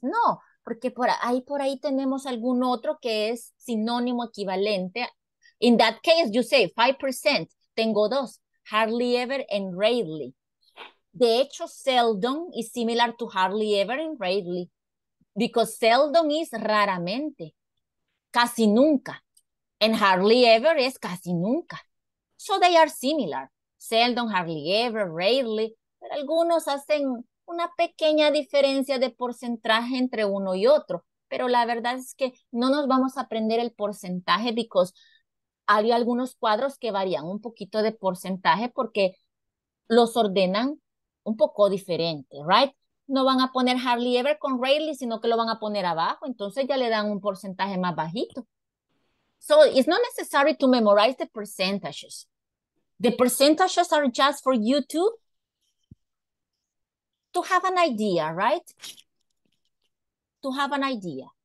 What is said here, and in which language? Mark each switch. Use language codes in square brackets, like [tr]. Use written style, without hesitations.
[es] No, porque por ahí tenemos algún otro que es sinónimo equivalente. [en] In that case, you say 5%. [es] Tengo dos, [en] hardly ever and rarely. [es] De hecho, [en] seldom is similar to hardly ever and rarely. Because seldom is [es] raramente, casi nunca. [en] And hardly ever [es] es casi nunca. [en] So they are similar. Seldom, hardly ever, rarely. [es] Pero algunos hacen una pequeña diferencia de porcentaje entre uno y otro. Pero la verdad es que no nos vamos a aprender el porcentaje because hay algunos cuadros que varían un poquito de porcentaje porque los ordenan un poco diferente, right? No van a poner hardly ever con rarely, sino que lo van a poner abajo. Entonces ya le dan un porcentaje más bajito. [en] So it's not necessary to memorize the percentages. The percentages are just for you to have an idea, right? To have an idea.